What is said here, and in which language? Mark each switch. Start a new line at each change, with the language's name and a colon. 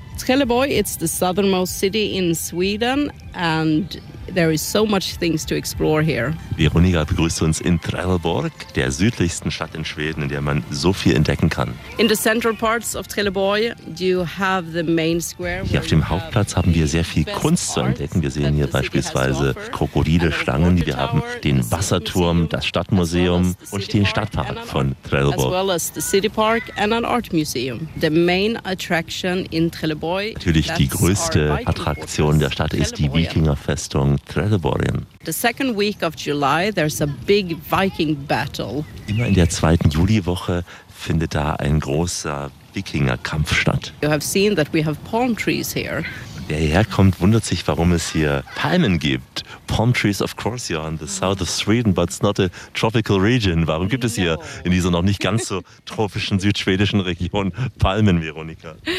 English: Trelleborg, it's the southernmost city in Sweden and there is so much things to explore here.
German: Veronika begrüßt uns in Trelleborg, der südlichsten Stadt in Schweden, in der man so viel entdecken kann.
English: In the central parts of Trelleborg, you have the main square.
German: Hier auf dem Hauptplatz haben wir sehr viel Kunst zu entdecken. Wir sehen hier beispielsweise Krokodile, Schlangen, wir haben den Wasserturm, das Stadtmuseum und den Stadtpark von Trelleborg.
English: As well as the city park and an art museum. The main attraction in Trelleborg.
German: Natürlich die größte Attraktion der Stadt ist die Wikingerfestung.
English: The second week of July, there's a big Viking battle.
German: Immer in der zweiten Juliwoche findet da ein großer Wikingerkampf statt.
English: You have seen that we have palm trees here.
German: Wer hierher kommt, wundert sich, warum es hier Palmen gibt.
English: Palm trees, of course, you're in the south of Sweden, but it's not a tropical region.
German: Warum gibt es hier in dieser noch nicht ganz so tropischen südschwedischen Region Palmen, Veronika?